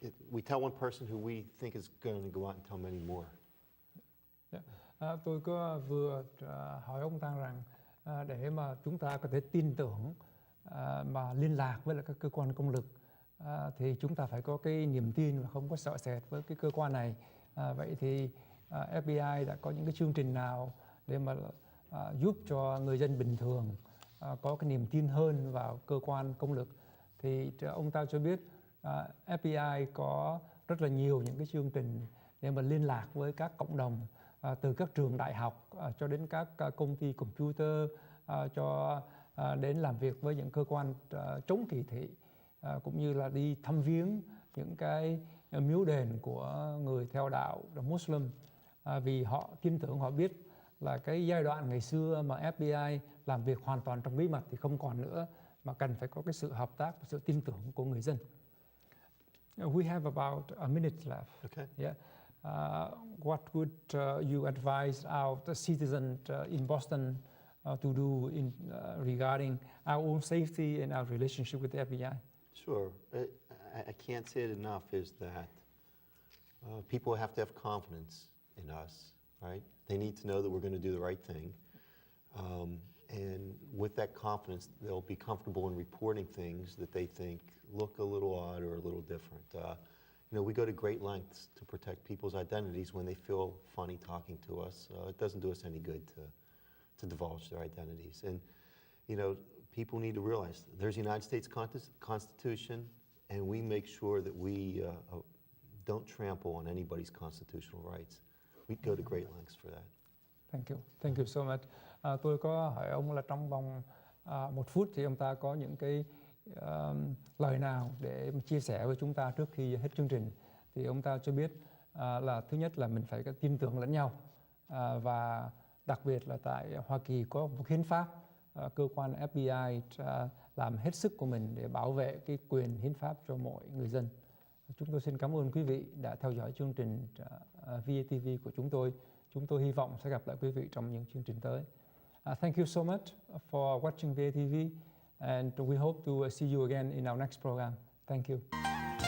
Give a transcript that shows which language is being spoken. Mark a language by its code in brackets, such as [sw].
[en] We tell one person who we think is going to go out and tell many more. [vi] Tôi có vừa hỏi ông Tăng rằng để mà chúng ta có thể tin tưởng mà liên lạc với lại các cơ quan công lực thì chúng ta phải có cái niềm tin và không có sợ sệt với cái cơ quan này. Vậy thì FBI đã có những cái chương trình nào để mà giúp cho người dân bình thường có cái niềm tin hơn vào cơ quan công lực? Thì ông ta cho biết FBI có rất là nhiều những cái chương trình để mà liên lạc với các cộng đồng, từ các trường đại học cho đến các công ty computer, cho đến làm việc với những cơ quan chống kỳ thị, cũng như là đi thăm viếng những cái miếu đền của người theo đạo Muslim, vì họ tin tưởng, họ biết là cái giai đoạn ngày xưa mà FBI làm việc hoàn toàn trong bí mật thì không còn nữa, mà cần phải có cái sự hợp tác và sự tin tưởng của người dân. [en] We have about a minute left. Okay. Yeah. What would you advise our citizens in Boston to do regarding our own safety and our relationship with the FBI? Sure. I can't say it enough is that people have to have confidence in us, right? They need to know that we're going to do the right thing. And with that confidence, they'll be comfortable in reporting things that they think look a little odd or a little different. We go to great lengths to protect people's identities when they feel funny talking to us. It doesn't do us any good to divulge their identities. And, people need to realize there's a United States Constitution, and we make sure that we don't trample on anybody's constitutional rights. We go to great lengths for that. Thank you. Thank you so much. [vi] Tôi có hỏi ông là trong vòng 1 phút thì ông ta có những cái lời nào để chia sẻ với chúng ta trước khi hết chương trình. Thì ông ta cho biết là thứ nhất là mình phải có tin tưởng lẫn nhau, và đặc biệt là tại Hoa Kỳ có một hiến pháp, cơ quan FBI làm hết sức của mình để bảo vệ cái quyền hiến pháp cho mọi người dân. Chúng tôi xin cảm ơn quý vị đã theo dõi chương trình VATV của chúng tôi. Chúng tôi hy vọng sẽ gặp lại quý vị trong những chương trình tới. [en] Thank you so much for watching VATV, and we hope to see you again in our next program. Thank you.